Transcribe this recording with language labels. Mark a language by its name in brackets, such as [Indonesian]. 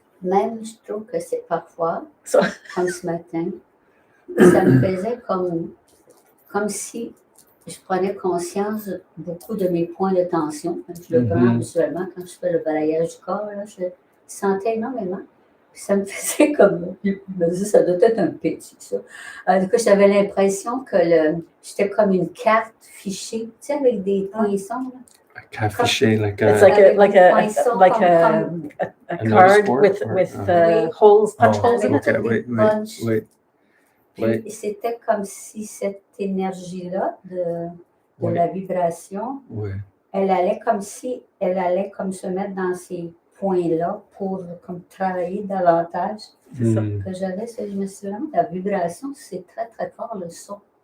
[French] Même, je trouve que c'est parfois, comme ce matin, ça me faisait comme si je prenais conscience beaucoup de mes points de tension. Je le prends visuellement quand je fais le balayage du corps, là, je le sentais énormément. Puis ça me faisait comme... Je me disais, ça doit être un petit, ça. Du coup, j'avais l'impression que j'étais comme une carte fichée, tu sais, avec des poinçons. [English] A carte fichée, like a card with holes, punch holes in it. [French] Oui. Puis c'était comme si cette énergie-là de la vibration, elle allait comme se mettre dans ces points-là pour comme travailler davantage. C'est ça que j'avais. Je me suis dit, la vibration, c'est très, très fort, le son.